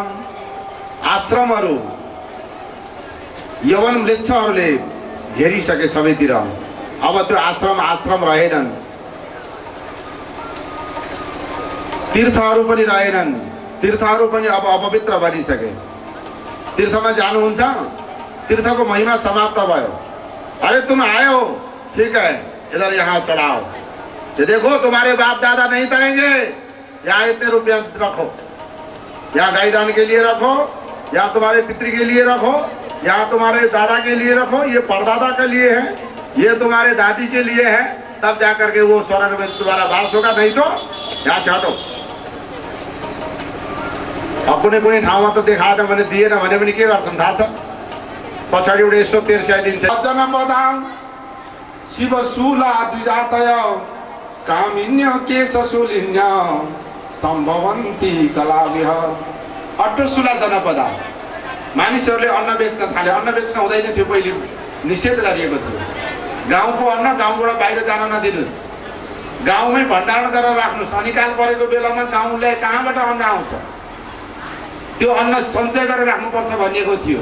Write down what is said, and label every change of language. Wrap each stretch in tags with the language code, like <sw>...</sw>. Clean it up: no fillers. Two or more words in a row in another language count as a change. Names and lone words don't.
<ne>आश्रमहरू यवन वृक्षहरूले घेरिसके सबैतिर। अब त्यो आश्रम रहेनन्। तीर्थहरू पनि रहेनन्, तीर्थहरू पनि अब अपवित्र बनिसके। तीर्थमा जानुहुन्छ, तीर्थको महिमा समाप्त भयो।</ne> <hi>अरे तुम आए हो, ठीक है, इधर यहाँ चढ़ाओ, ये देखो तुम्हारे बाप दादा नहीं करेंगे, यहाँ इतने रुपया रखो, यहाँ गाय दान के लिए रखो, यहाँ तुम्हारे पितृ के लिए रखो, यहाँ तुम्हारे दादा के लिए रखो, ये परदादा के लिए है, ये तुम्हारे दादी के लिए है, तब जाकर के वो स्वर्ग में तुम्हारा वास होगा, नहीं तो यहाँ से हटो।</hi> <ne>अब कुनै ठाउँमा त देखाएन भने दिएन भने पनि के गर्छन् थाहा छ? पछाडि एउटा 183 दिन्छ।</ne> <sa>जनपदा शिव शूला द्विजातय कामिन्य केश शूलिन्य सम्भवन्ती कलाविह। अट्टशूला जनपदा,</sa> <ne>मानिसहरूले अन्न बेच्न थाले। अन्न बेच्न हुँदैन थियो, पहिले निषेध गरिएको थियो। गाउँको अन्न गाउँबाट बाहिर जान नदिनुहोस्, गाउँमै भण्डारण गरेर राख्नुहोस्। अनिकाल परेको बेलामा गाउँलाई कहाँबाट अन्न आउँछ, त्यो अन्न सञ्चय गरेर राख्नुपर्छ भनिएको थियो।</ne>